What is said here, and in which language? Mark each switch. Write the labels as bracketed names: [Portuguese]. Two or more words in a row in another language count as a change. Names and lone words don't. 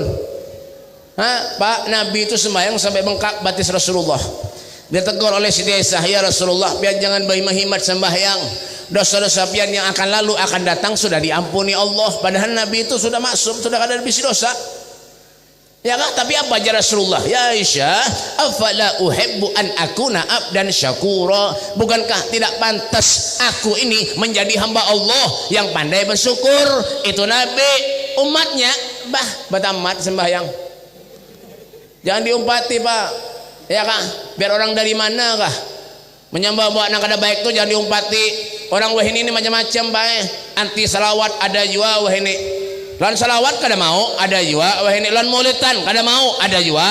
[Banjar] Pak Nabi itu sembahyang sampai bengkak batis Rasulullah. [Indonesian] Dia tegur oleh Siti Aisyah, ya Rasulullah, biar jangan berhimat sembahyang. [Banjar] Dosa-dosa pian yang akan lalu akan datang sudah diampuni Allah. Padahal Nabi itu sudah maksum, sudah kada bisi dosa. [Indonesian] Ya kan? Tapi apa aja Rasulullah? Ya Aisyah, [Arabic] أفلا أحب أن أكون عبدا شكورا. [Indonesian] Bukankah tidak pantas aku ini menjadi hamba Allah yang pandai bersyukur? Itu Nabi. Umatnya betamat sembahyang. Jangan diumpati Pak. Ya kan? [Banjar] Biar orang dari mana kah menyembah buat nang kada baik tuh jangan diumpati. Orang wah ini macam-macam Pak. Anti salawat ada juga wah ini. Lan salawat kada mau ada juga wah ini. Lan maulidan kada mau ada juga.